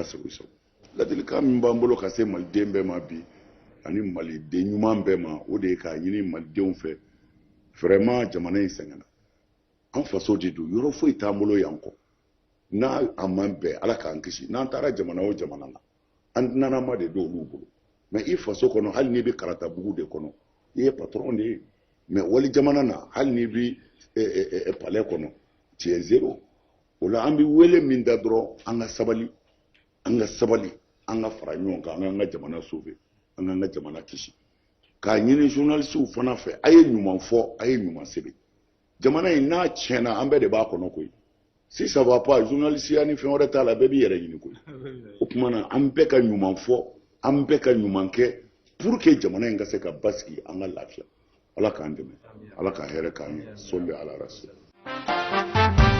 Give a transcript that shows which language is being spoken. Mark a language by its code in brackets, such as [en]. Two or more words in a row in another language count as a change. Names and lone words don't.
[bm] sago i sago ladilikan min b'an bolo ka se maliden bɛɛ ma bi ani maliden ɲuman bɛɛ ma o de ye k'a ɲini malidenw fɛ vraiment jamana in sɛgɛnna an faso de don yɔrɔ foyi t'an bolo yan kɔ n'a a man bɛn ala k'an kisi n'an taara jamana o jamana na an dunanama de don olu bolo mais i faso kɔnɔ hali n'i bɛ karatabugu de kɔnɔ i ye patron de ye mais wali jamana na hali n'i bɛ palais kɔnɔ [fr] tu es zéro [bm] o la an bɛ wele min da dɔrɔn an ka sabali an ka fara ɲɔgɔn kan an ka jamana sauver an ka jamana kisi k'a ɲini journalistes fana fɛ a ye ɲuman fɔ a ye ɲuman sɛbɛn jamana in n'a tiɲɛna an bɛɛ de b'a kɔnɔ koyi si [fr] ça va pas [bm] journaliste ya ni fɛn wɛrɛ t'a la bɛɛ b'i yɛrɛ ɲini koyi o tuma na an bɛɛ ka ɲuman fɔ an bɛɛ ka ɲuman kɛ [fr] pour que [bm] jamana in ka se ka basigi an ka lafiya ala k'an dɛmɛ ala ka hɛrɛ k'an ye sɔli ala rasul